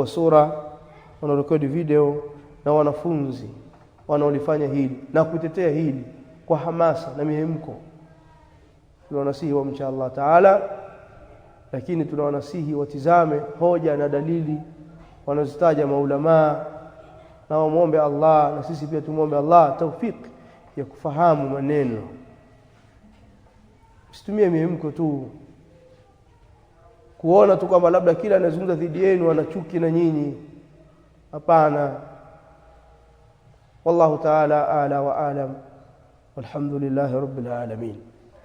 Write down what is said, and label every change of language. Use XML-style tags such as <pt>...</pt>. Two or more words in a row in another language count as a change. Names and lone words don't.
<sw>sura, wanaorekodi video na wanafunzi wanaolifanya hili na kutetea hili kwa hamasa na mihemko, tunawanasihi wamche</sw> <ar>الله تعالى,</ar> <sw>lakini tunawanasihi watizame hoja na dalili wanazitaja maulamaa na wamuombe Allah, na sisi pia tumuombe Allah tawfik ya kufahamu maneno. Usitumie mihemko tu kuona tu kwamba labda kila anazungumza dhidi yenu ana chuki na nyinyi. Hapana.</sw> <ar>والله تعالى أعلى وأعلم والحمد لله رب العالمين.</ar>